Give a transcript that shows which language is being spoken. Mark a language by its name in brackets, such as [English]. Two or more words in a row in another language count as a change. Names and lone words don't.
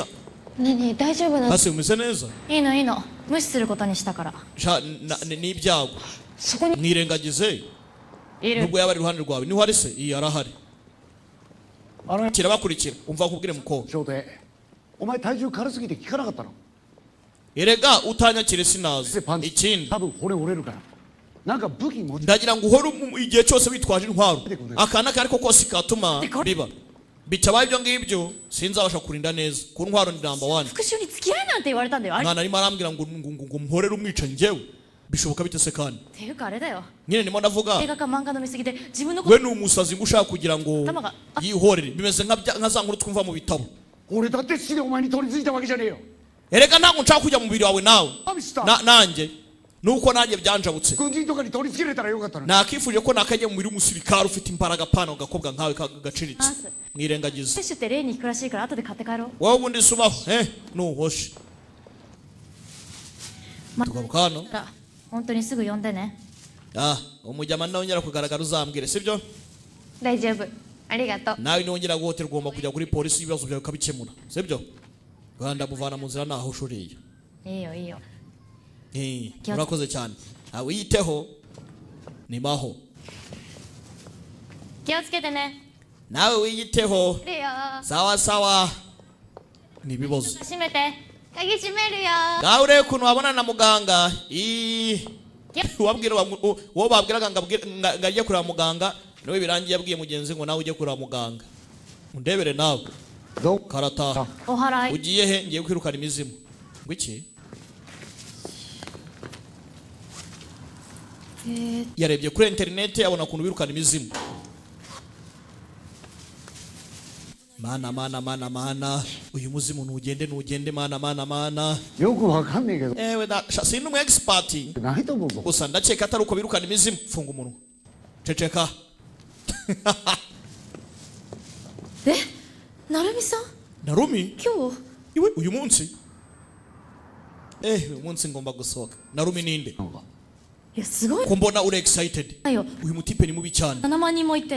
[Japanese] ねえねえ大丈夫なの [Kinyarwanda] hasi umeze neza [Japanese] いいのいいの無視することにしたから [Kinyarwanda] ni ibyago [Japanese] そこに [Kinyarwanda] mwirengagize [Japanese] いる [Kinyarwanda] nubwo yaba ari iruhande rwawe niho ari se iyi arahari [Japanese] あの [Kinyarwanda] kirabakurikira umva nkubwire mukobwa [Japanese] 翔太お前体重軽すぎて効かなかったの [Kinyarwanda] erega utanyakire sinazi [Japanese] でパンチ [Kinyarwanda] ikindi [Japanese] 多分骨折れるからなんか武器持ち [Kinyarwanda] ndagira ngo uhore igihe cyose witwaje intwaro akana kari ko kose katuma biba bitabaye ibyo ngibyo sinzabasha kurinda neza ku ntwaro ni number 1 [Japanese] 復讐に付き合いなんて言われたんだよあれっ [Kinyarwanda] mwana arimo arambwira ngo muhorere umwicanyi njyewe bishoboka bite se kandi [Japanese] ていうかあれだよ [Kinyarwanda] nyine ndimo ndavuga [Japanese] 映画か漫画の見過ぎで自分のこ [Kinyarwanda] we ni umusazi ngo ushaka kugira ngo Tamaga, yihorere bimeze nka za nkuru twumva mu bitabo [Japanese] 俺だって好きでお前に取り付いたわけじゃねえよ [Kinyarwanda] erega ntabwo nshaka kujya mu mubiri wawe nawe [Japanese] アビスタ [Kinyarwanda] nanjye nuko nanjye byanjabutse [Japanese] 軍人とかに取り付けれたらよかったのに [Kinyarwanda] nakifuje ko nakajya mu mubiri w'umusirikare ufite imbaraga pana agakobwa nkawe gaciritse Ase. mwirengagize [Japanese] 摂取って例に引くらしいから後で買って帰ろう [Kinyarwanda] wowe ubundi subaho nuhoshe [Japanese] ま [Kinyarwanda] tugaruka hano [Japanese] だ本当にすぐ呼んでね [Kinyarwanda] umujyama nongera kugaragara uzambwire sibyo [Japanese] 大丈夫ありがとう [Kinyarwanda] nawe nongera guhotera ugomba kujya kuri polisi ibibazo byawe ukabikemura sibyo rwanda muvana mu nzira naho ushoreye [Japanese] いいよいいよ [Kinyarwanda] urakoze cyane wiyiteho ni maho [Japanese] 気をつけてね [Kinyarwanda] nawe wiyiteho [Japanese] いるよ [Kinyarwanda] sawa sawa ni ibibazo [Japanese] 閉めて鍵閉めるよ [Kinyarwanda] nawe urebe ukuntu wabona na muganga uwo babwiraga ngo ajye kureba muganga niwe birangiye yabwiye mugenzi ngo nawe ujye kureba muganga undebere nawe [Japanese] どう [Kinyarwanda] karataha [Japanese] お祓い [Kinyarwanda] ugiye he ngiye kwirukana imizimu ngo iki yarebye kuri interineti abona ukuntu birukana imizimu mana uyu muzimu ntugende mana [Japanese] よくわかんねえけど [Kinyarwanda] ewe sindi umu expert [Japanese] ないと思うぞ [Kinyarwanda] gusa ndakeka atari uko birukana imizimu funga umunwa ceceka [Japanese] えなるみさん [Kinyarwanda] narumi [Japanese] 今日 [Kinyarwanda] iwe uyu munsi uyu munsi ngomba gusohoka narumi ninde [Japanese] いやすごい [Kinyarwanda] ko mbona uri excited [Japanese] よ [Kinyarwanda] uyu mutipe ni mubi cyane [Japanese] 7 万人もいて